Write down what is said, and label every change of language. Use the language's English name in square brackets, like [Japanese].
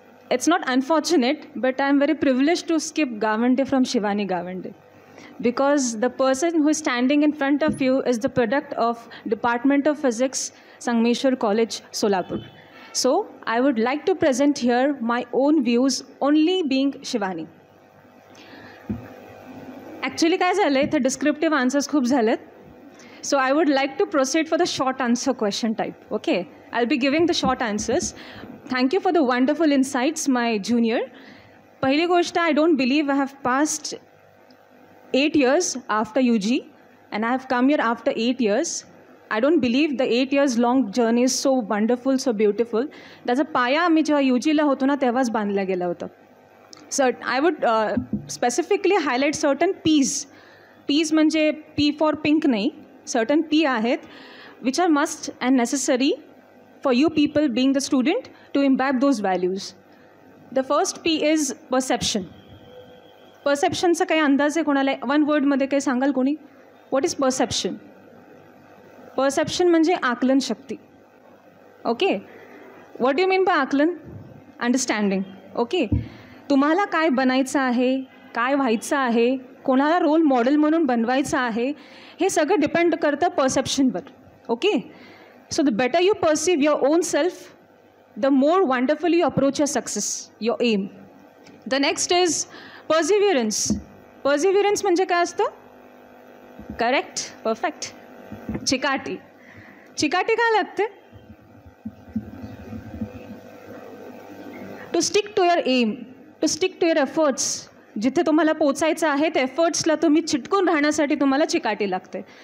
[English] It's not unfortunate, but I'm very privileged to skip Gawande from Shivani Gawande, because the person who is standing in front of you is the product of Department of Physics, Sangameshwar College, Solapur. So, I would like to present here my own views, only being Shivani. Actually, [Marathi] काय झालं आहे, [English] the descriptive answers [Marathi] खूप झालेत. [English] So, I would like to proceed for the short answer question type. Okay, I'll be giving the short answers. Thank you for the wonderful insights, my junior. [Marathi] पहिली गोष्ट, [English] I don't believe I have passed 8 years after UG, and I have come here after 8 years. I don't believe the 8 years long journey is so wonderful, so beautiful. [Marathi] त्याचा पाया आम्ही जेव्हा UGला होतो ना तेव्हाच बांधला गेला होता. [English] So I would specifically highlight certain P's. P's [Marathi] म्हणजे [English] P for pink [Marathi] नाही, [English] certain P [Marathi] आहेत [English] which are must and necessary for you people being the student to imbibe those values. The first P is perception. [Marathi] Perceptionचा काही अंदाज आहे कोणाला? One वर्डमध्ये काही सांगाल कोणी? [English] What is perception? [Marathi] परसेप्शन म्हणजे आकलन शक्ती. [English] okay, what you mean by [Marathi] आकलन? अंडरस्टँडिंग. ओके, तुम्हाला काय बनायचं आहे, काय व्हायचं आहे, कोणाला रोल मॉडेल म्हणून बनवायचं आहे, हे सगळं डिपेंड करतं परसेप्शनवर. [English] Okay, so the better you perceive your own self, the more wonderful you approach your success, your aim. The next is perseverance. Perseverance [Marathi] म्हणजे काय असतं? Correct, perfect. चिकाटी. चिकाटी काय लागते? [English] To stick to your aim, to stick to your efforts. [Marathi] जिथे तुम्हाला पोचायचं आहे त्या एफर्ट्सला तुम्ही चिटकून राहण्यासाठी तुम्हाला चिकाटी लागते.